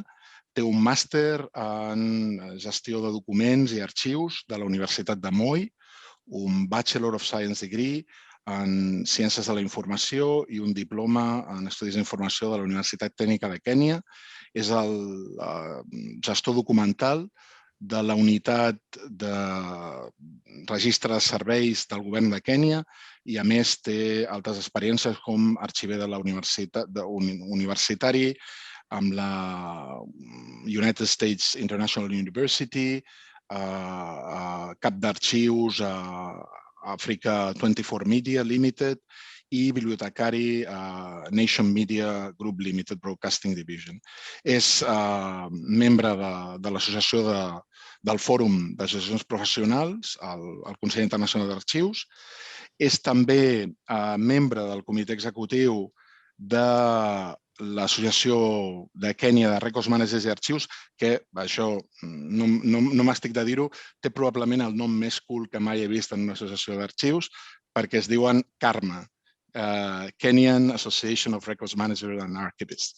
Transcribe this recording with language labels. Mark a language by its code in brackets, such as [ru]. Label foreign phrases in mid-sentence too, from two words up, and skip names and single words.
[ca] Té un màster en gestió de documents i arxius de la Universitat de Moi, un [en] Bachelor of Science Degree [ca] en Ciències de la Informació i un diploma en Estudis d'Informació de la Universitat Tècnica de Kènia. És el gestor documental de la unitat de registre de serveis del govern de Kènia i, a més, té altres experiències com arxiver de la universitari amb la United States International University, cap d'arxius a Africa 24 Media Limited i bibliotecari a Nation Media Group Limited Broadcasting Division. És membre de l'associació del Fòrum d'Associacions Professionals, el Consell Internacional d'Arxius. És també membre del comitè executiu de l'Associació de Kènia de Records Managers i Arxius, que, això no m'estic de dir-ho, té probablement el nom més cool que mai he vist en una associació d'arxius, perquè es diuen CARMA, Kenyan Association of Records Managers and Archivists.